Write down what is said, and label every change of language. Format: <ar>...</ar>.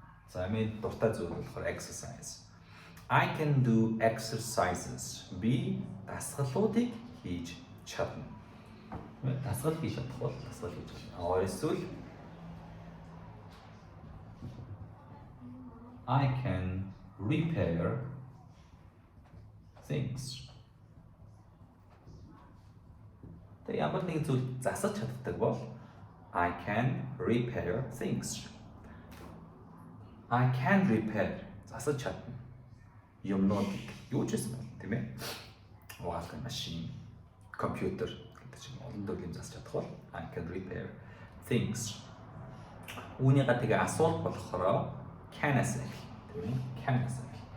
<mn>За энэ дуртай зүйл болохоор exercise.</mn> <en>I can do exercises.</en> <mn>Би дасгалуудыг хийж чадна. Дасгал хийж чадах бол дасгал хийж чадна.</mn> <en>Эсвэл I can repair things.</en> <mn>Тэг ямар нэгэн зүйл засаж чаддаг бол</mn> <en>I can repair things. I can repair</en> <mn>засаж чадна. Юмнуудыг юу ч гэсэн бол тийм ээ. Угаалгын машин, компьютер гэдэг чинь олон төрлийн засаж чадах бол</mn> <en>I can repair things.</en> <mn>Үүнийгээ тэгээ асуулт болохоор can-аас эхэлнэ тийм ээ. Can-аас эхэлнэ.</mn>